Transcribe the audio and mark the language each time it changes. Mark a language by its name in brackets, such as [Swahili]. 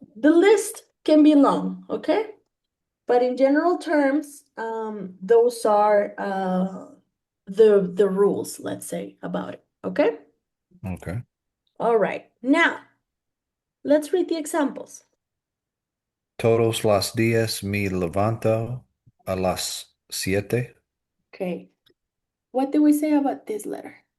[English] the list can be long, okay? But in general terms, those are the rules, let's say, about it, okay? Okay. All right. Now, let's read the examples. [Spanish] Todos los días me levanto a las 7. [English] Okay. What do we say about this letter?